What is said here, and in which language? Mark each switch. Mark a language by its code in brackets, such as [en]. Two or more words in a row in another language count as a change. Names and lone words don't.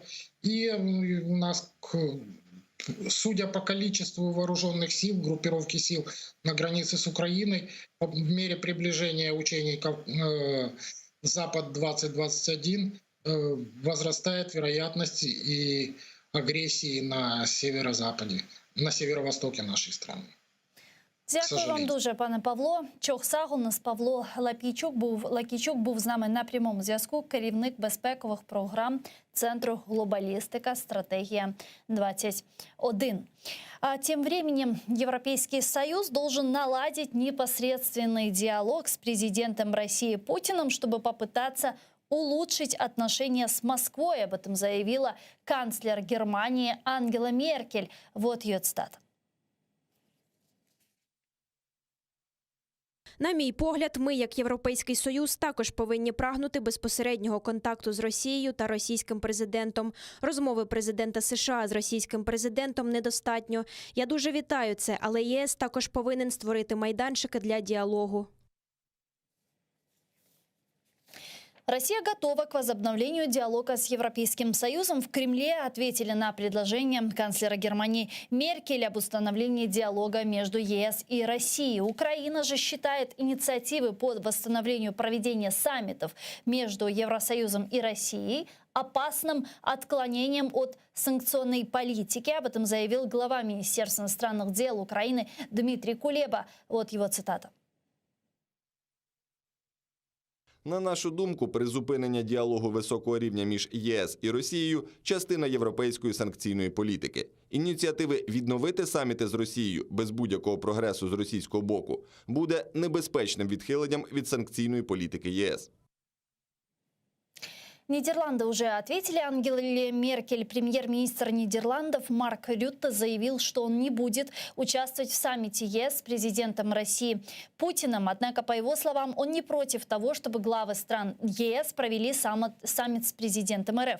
[ru] И у нас, судя по количеству вооруженных сил, группировки сил на границе с Украиной, по мере приближения учений Запад-2021 возрастает вероятность и агрессии на северо-западе, на северо-востоке нашей страны. [uk] Дякую вам дуже, пане Павло. Чохсаг, у нас Павло Лакійчук був з нами на прямому зв'язку, керівник безпекових програм Центру глобалистика «Стратегия-21». [ru] А тем временем Европейский Союз должен наладить непосредственный диалог с президентом России Путиным, чтобы попытаться улучшить отношения с Москвой. Об этом заявила канцлер Германии Ангела Меркель. Вот ее цитата. [uk] На мій погляд, ми, як Європейський Союз, також повинні прагнути безпосереднього контакту з Росією та російським президентом. Розмови президента США з російським президентом недостатньо. Я дуже вітаю це, але ЄС також повинен створити майданчики для діалогу. [ru] Россия готова к возобновлению диалога с Европейским Союзом. В Кремле ответили на предложение канцлера Германии Меркель об установлении диалога между ЕС и Россией. Украина же считает инициативы по восстановлению проведения саммитов между Евросоюзом и Россией опасным отклонением от санкционной политики. Об этом заявил глава Министерства иностранных дел Украины Дмитрий Кулеба. Вот его цитата. [uk] На нашу думку, призупинення діалогу високого рівня між ЄС і Росією – частина європейської санкційної політики. Ініціативи відновити саміти з Росією без будь-якого прогресу з російського боку буде небезпечним відхиленням від санкційної політики ЄС. [ru] Нидерланды уже ответили Ангеле Меркель. Премьер-министр Нидерландов Марк Рютте заявил, что он не будет участвовать в саммите ЕС с президентом России Путиным. Однако, по его словам, он не против того, чтобы главы стран ЕС провели саммит с президентом РФ.